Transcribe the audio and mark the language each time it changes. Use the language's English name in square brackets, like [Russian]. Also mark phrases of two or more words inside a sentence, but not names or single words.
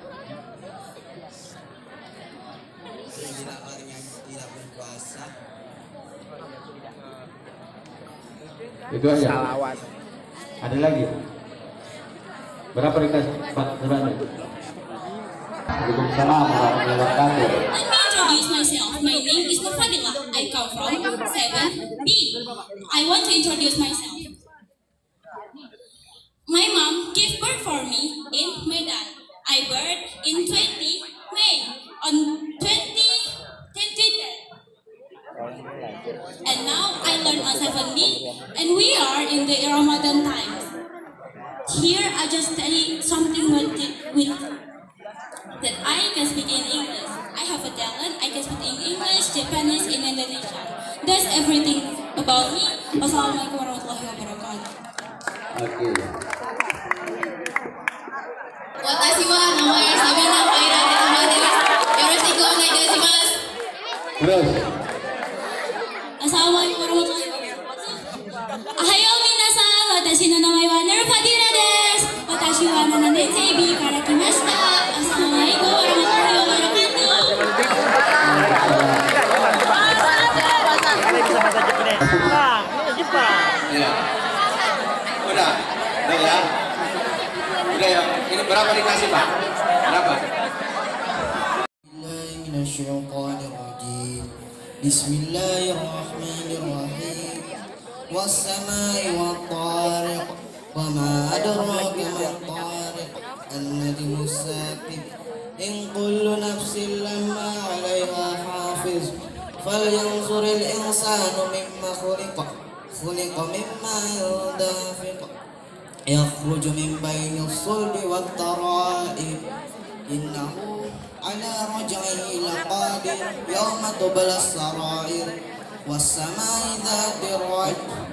[Indonesian] Tidak orang yang tidak berpuasa. Itu aja. Ada lagi? Berapa dikasih Pak Surani? [Arabic] وعليكم السلام ورحمة الله وبركاته. [English] Let me introduce myself. My name is Nufadila. I come from 7B. I want to introduce myself. My mom gave birth for me in Medan. I birth in 20 May on 2010. And now I learn on 7B, and we are in the Ramadan times. Here I just study something with that I can speak in English. I have a talent. I can speak in English, Japanese, and Indonesian. That's everything about me. [Arabic] والسلام عليكم ورحمة الله وبركاته. [Indonesian] Oke. [Japanese] Watashi wa namae Sabina Kaira Rahman desu. よろしくお願いします. [Indonesian] Terus. [Arabic] السلام عليكم ورحمة الله وبركاته. [Japanese] おはよう皆さん、私の名前は Nurfadila です. 私は7年生Bから来ました。 [Arabic] السلام عليكم ورحمة الله وبركاته. [Indonesian] Iya. Udah ya. Udah ya. Ini berapa dikasih Pak? Berapa? [Arabic] بسم الله الرحمن الرحيم. والسماء والطارق. وما أدراك ما الطارق. النجم الثاقب. إن كل نفس لما عليها حافظ. فلينظر الإنسان مما خلق مما يدافق يخرج من بين الصلب والترائب إنه على رجعه لقادر يوم تبلى السرائر والسماء ذات الرجع